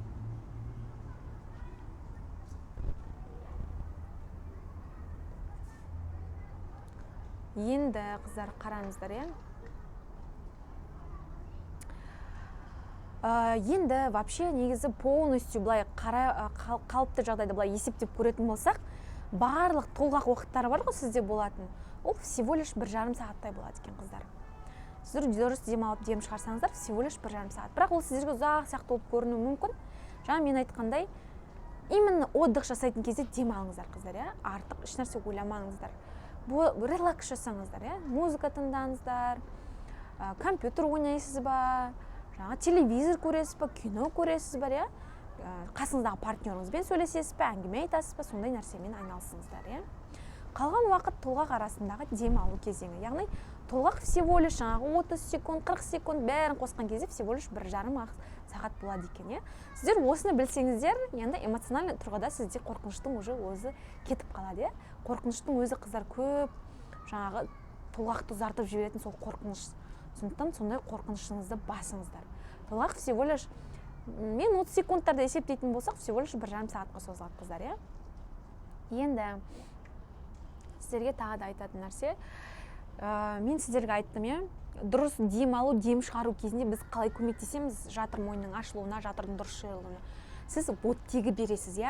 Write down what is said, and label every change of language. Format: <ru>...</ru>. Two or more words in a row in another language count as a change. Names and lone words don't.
<kk>Енді қыздар қараңыздар, иә? Енді вообще негізі полностью былай қалыпты жағдайда былай есептеп көретін болсақ, барлық толғақ уақыттары бар ғой сізде болатын. Ол</kk> <ru>всего лишь</ru> <kk>1,5 сағаттай болады екен, қыздар. Сіздер дұрыс дем алып дем шығарсаңыздар,</kk> <ru>всего лишь 1,5 сағат.</ru> <kk>Бірақ ол сіздерге ұзақ сияқты болып көрінуі мүмкін. Жаңа мен айтқандай,</kk> <ru>именно отдых</ru> <kk>жасайтын кезде дем алыңыздар, қыздар, иә? Артық ешнәрсе ойламаңыздар. Релакс жасаңыздар, иә? Музыка тыңдаңыздар, компьютер ойнайсыз ба, жаңа телевизор көресіз ба, кино көресіз ба, иә? Қасыңыздағы партнеріңізбен сөйлесесіз бе, әңгіме айтасыз ба, сондай нәрсемен айналысыңыздар, иә? Қалған уақыт толғақ арасындағы дем алу кезеңі. Яғни толғақ</kk> <ru>всего лишь</ru> <kk>жаңағы 30 секунд, 40 секунд бәрін қосқан кезде</kk> <ru>всего лишь</ru> <kk>1,5 сағат болады екен, иә. Сіздер осыны білсеңіздер, енді эмоциональный тұрғыда сізде қорқыныштың уже өзі кетіп қалады, иә. Қорқыныштың өзі қыздар көп жаңағы толғақты ұзартып жіберетін сол қорқыныш. Сондықтан сондай қорқынышыңызды басыңыздар. Толғақ</kk> <ru>всего лишь</ru> <kk>мен 30 секундтарда есептейтін болсақ,</kk> <ru>всего лишь</ru> <kk>1,5 сағатқа созылады қыздар, иә. Енді сіздерге тағы да айтатын нәрсе, мен сіздерге айттым, иә, дұрыс дем алу, дем шығару кезінде біз қалай көмектесеміз жатыр мойнының ашылуына, жатырдың дұрыс жиырылуына. Сіз оттегі бересіз, иә.</kk>